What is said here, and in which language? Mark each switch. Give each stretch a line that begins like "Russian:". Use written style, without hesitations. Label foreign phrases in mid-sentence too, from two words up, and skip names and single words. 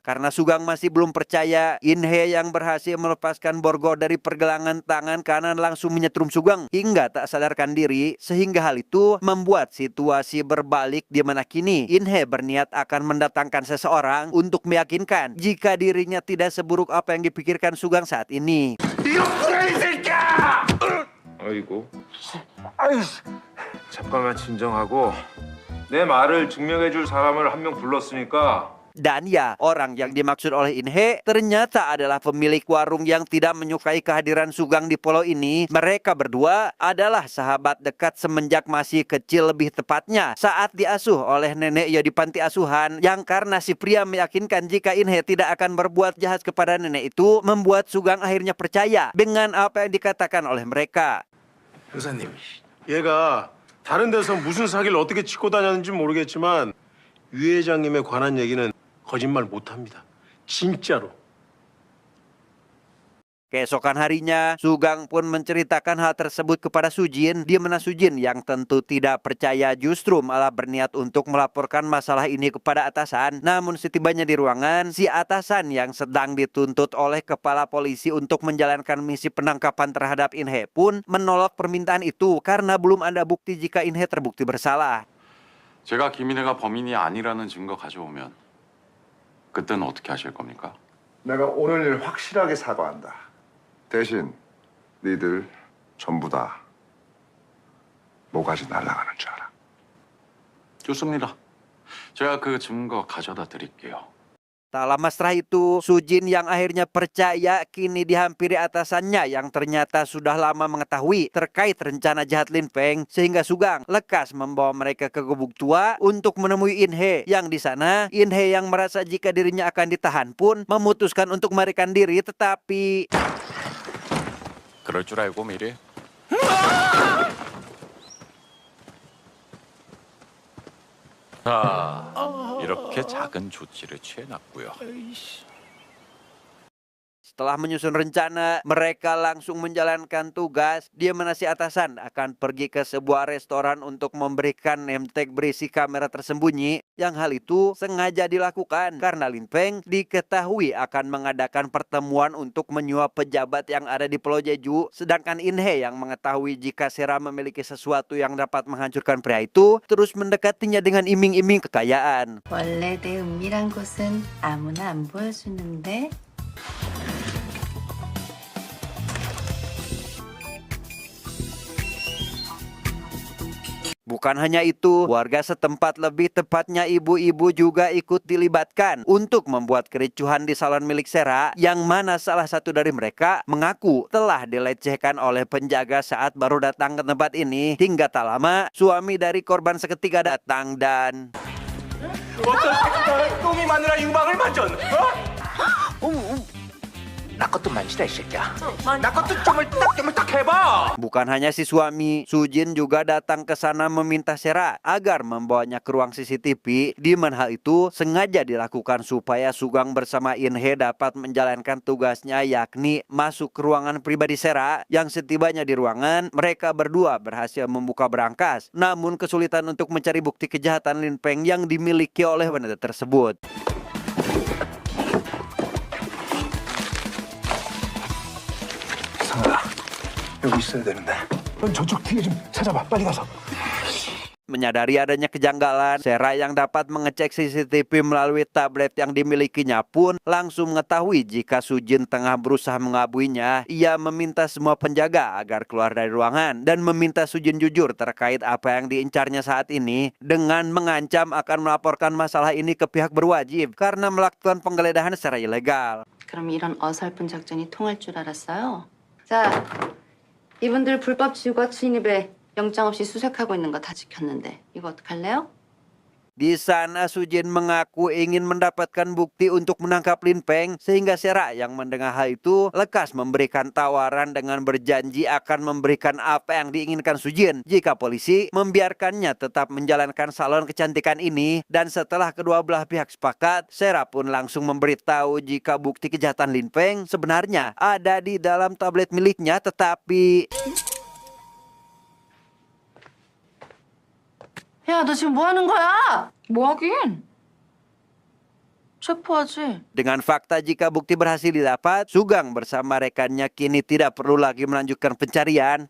Indonesian: Karena Sugeng masih belum percaya, Inhe yang berhasil melepaskan borgol dari pergelangan tangan kanan langsung menyetrum Sugeng hingga tak sadarkan diri, sehingga hal itu membuat situasi berbalik di mana kini Inhe berniat akan mendatangkan seseorang untuk meyakinkan jika dirinya tidak seburuk apa yang dipikirkan Sugeng saat ini.
Korean: 아이고. 아유, 잠깐만 진정하고 내 말을 증명해줄 사람을 한 명 불렀으니까.
Indonesian: Dan ya, orang yang dimaksud oleh Inhe ternyata adalah pemilik warung yang tidak menyukai kehadiran Sugeng di pulau ini. Mereka berdua adalah sahabat dekat semenjak masih kecil, lebih tepatnya saat diasuh oleh Nenek Yo di panti asuhan, yang karena si pria meyakinkan jika Inhe tidak akan berbuat jahat kepada nenek itu, membuat Sugeng akhirnya percaya dengan apa yang dikatakan oleh mereka.
Korean: 형사님, 얘가 다른 데서 무슨 사기를 어떻게 치고 다녔는지 모르겠지만 유 회장님에 관한 얘기는 거짓말 못합니다. 진짜로.
Indonesian: Keesokan harinya, Sugeng pun menceritakan hal tersebut kepada Sujin, di mana Sujin yang tentu tidak percaya justru malah berniat untuk melaporkan masalah ini kepada atasan. Namun setibanya di ruangan, si atasan yang sedang dituntut oleh kepala polisi untuk menjalankan misi penangkapan terhadap Inhe pun menolak permintaan itu karena belum ada bukti jika Inhe terbukti bersalah.
Korean: 제가 김인혜가 범인이 아니라는 증거 가져오면 그때는 어떻게 하실 겁니까? 내가 오늘 일 확실하게 사과한다. 대신 니들 전부 다 모가지 날아가는 줄 알아. 좋습니다. 제가 그 증거 가져다 드릴게요.
Indonesian: Tak lama setelah itu, Sujin yang akhirnya percaya kini dihampiri atasannya yang ternyata sudah lama mengetahui terkait rencana jahat Lin Peng, sehingga Sugang lekas membawa mereka ke gubuk tua untuk menemui In Hee. Yang di sana, In Hee yang merasa jika dirinya akan ditahan pun memutuskan untuk melarikan diri, tetapi
Korean: 그럴 줄 알고 미리. 자, 이렇게 작은 조치를 취해놨고요.
Indonesian: setelah menyusun rencana, mereka langsung menjalankan tugas. Dia menasi atasan akan pergi ke sebuah restoran untuk memberikan
English: name tag
Indonesian: berisi kamera tersembunyi. Yang hal itu sengaja dilakukan karena Lin Peng diketahui akan mengadakan pertemuan untuk menyuap pejabat yang ada di Pulau Jeju. Sedangkan In Hee yang mengetahui jika Sera memiliki sesuatu yang dapat menghancurkan pria itu, terus mendekatinya dengan iming-iming kekayaan.
Korean: 원래 내 은밀한 곳은 아무나 안 보여주는데.
Indonesian: Bukan hanya itu, warga setempat, lebih tepatnya ibu-ibu juga ikut dilibatkan untuk membuat kericuhan di salon milik Sera, yang mana salah satu dari mereka mengaku telah dilecehkan oleh penjaga saat baru datang ke tempat ini. Hingga tak lama, suami dari korban seketika datang dan
Korean: 어떤 새끼가 똥이 마누라 유방을 만져? 나 것도 만지라 이 새끼야. 나 것도 쪼물딱 해봐.
Indonesian: bukan hanya si suami, Sujin juga datang ke sana meminta Sera agar membawanya ke ruang CCTV, di mana hal itu sengaja dilakukan supaya Sugang bersama In Hee dapat menjalankan tugasnya, yakni masuk ke ruangan pribadi Sera. Yang setibanya di ruangan, mereka berdua berhasil membuka berangkas, namun kesulitan untuk mencari bukti kejahatan Lin Peng yang dimiliki oleh wanita tersebut.
Korean: 상아, 여기 있어야 되는데. 넌 저쪽 뒤에 좀 찾아봐. 빨리 가서.
Indonesian: Menyadari adanya kejanggalan, Sera yang dapat mengecek CCTV melalui tablet yang dimilikinya pun langsung mengetahui jika Sujin tengah berusaha mengabuinya. Ia meminta semua penjaga agar keluar dari ruangan dan meminta Sujin jujur terkait apa yang diincarnya saat ini, dengan mengancam akan melaporkan masalah ini ke pihak berwajib karena melakukan penggeledahan secara ilegal.
Korean: 그럼 이런 어설픈 작전이 통할 줄 알았어요? 자, 이분들 불법 지우가 침입에 영장 없이 수색하고 있는 거 다 지켰는데 이거 어떡할래요?
Indonesian: Di sana Sujin mengaku ingin mendapatkan bukti untuk menangkap Lin Peng, sehingga Sera yang mendengar hal itu lekas memberikan tawaran dengan berjanji akan memberikan apa yang diinginkan Sujin jika polisi membiarkannya tetap menjalankan salon kecantikan ini. Dan setelah kedua belah pihak sepakat, Sera pun langsung memberitahu jika bukti kejahatan Lin Peng sebenarnya ada di dalam tablet miliknya, tetapi
Korean: 야, 너 지금 뭐 하는 거야? 뭐 하긴? 체포하지.
Indonesian: dengan fakta jika bukti berhasil didapat, Sugang bersama rekannya kini tidak perlu lagi melanjutkan pencarian.